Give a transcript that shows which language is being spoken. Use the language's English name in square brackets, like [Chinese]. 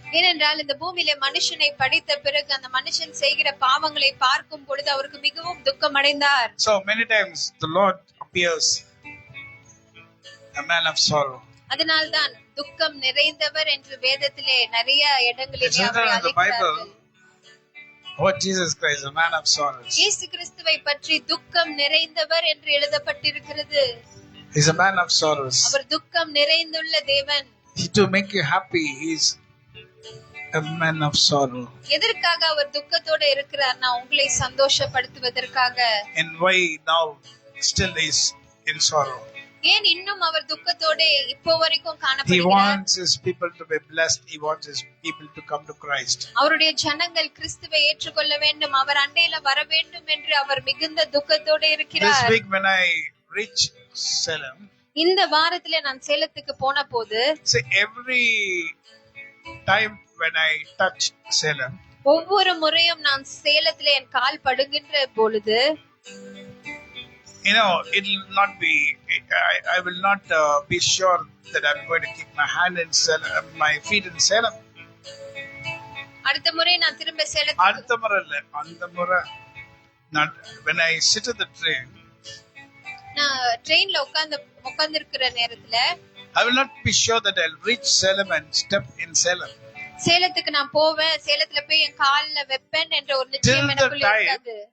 [Tamil] ஏனென்றால் இந்த பூமியிலே மனுஷனை படைத்த பிறகு அந்த மனுஷன் செய்கிற பாவங்களை பார்க்கும் பொழுது அவருக்கு மிகவும் துக்கம் அடைந்தார். [English] So many times the Lord appears a man of sorrow. [Tamil] அதனால்தான் துக்கம் நிறைந்தவர் என்று வேதத்திலே நிறைய இடங்களிலே அவரை அழைக்கிறார்கள். [English] What Jesus Christ, a man of sorrows. [Tamil] இயேசு கிறிஸ்துவை பற்றி துக்கம் நிறைந்தவர் என்று எழுதப்பட்டிருக்கிறது. [English] He's a man of sorrows. [Tamil] அவர் துக்கம் நிறைந்துள்ள தேவன். [English] To make you happy, he's a man of sorrow. [Tamil] எதற்காக அவர் துக்கத்தோட இருக்கிறார்னா உங்களை சந்தோஷப்படுத்துவதற்காக. [English] And why now still is in sorrow? [Tamil] ஏன் இன்னும் அவர் துக்கத்தோட இப்போ வரைக்கும் காணப்படுகிறார்? [English] He wants his people to be blessed. He wants his people to come to Christ. [Tamil] அவருடைய ஜனங்கள் கிறிஸ்துவை ஏற்றுக்கொள்ள வேண்டும், அவர் அண்டையில வர வேண்டும் என்று அவர் மிகுந்த துக்கத்தோட இருக்கிறார். [English] This week when I reach Salem, [Tamil] இந்த வாரத்திலே நான் சேலத்துக்கு போன போது, [English] every time when I touch Salem, [Tamil] ஒவ்வொரு முறையும் நான் சேலத்திலே என் கால் படுகின்ற பொழுது, [English] it will not be, I will not be sure that I'm going to keep my hand in Salem, my feet in Salem. [Tamil] அடுத்த முறை நான் திரும்ப சேலத்துக்கு, அடுத்த முறை இல்ல, அந்த முறை [English] when I sit in the train, [Tamil] நான் ட்ரெயின்ல உட்கார்ந்து இருக்கிற நேரத்துல, [English] I will not be sure that I'll reach Salem and step in Salem. [Tamil] சேலத்துக்கு நான் போவேன், சேலத்துல போய் என் கால்ல வெப்பேன் என்ற ஒரு நிச்சயம் எனக்குள்ள இருக்காது.